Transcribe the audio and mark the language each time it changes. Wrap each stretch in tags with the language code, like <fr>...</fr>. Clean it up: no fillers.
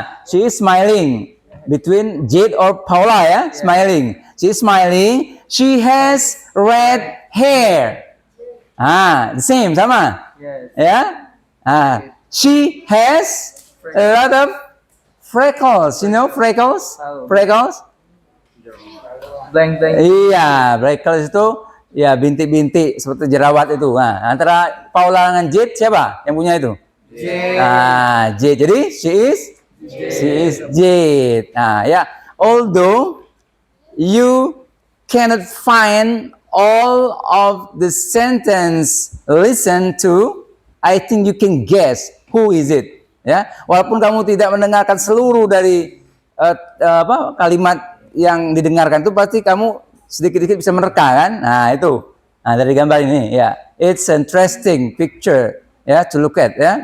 <en>She is smiling between Jade or Paula ya, smiling. She is smiling. She has red hair. The same sama. Yes.</en> <id>Ya.</id> <en>She has a lot of freckles. You know freckles?</en> <id>Tahu.</id> <en>Freckles? Blank.</en> <id>Iya, freckles itu ya bintik-bintik seperti jerawat itu. Nah, antara Paula dengan Jade siapa yang punya itu?</id> <en>Jade. Jadi she is Jade. Ya. Although you cannot find all of the sentence listen to, I think you can guess who is it.</en> <id>Ya, walaupun kamu tidak mendengarkan seluruh dari kalimat yang didengarkan itu, pasti kamu sedikit-sedikit bisa menerka kan? Nah, itu. Nah, dari gambar ini ya.</id> <en>It's interesting picture ya to look at ya.</en>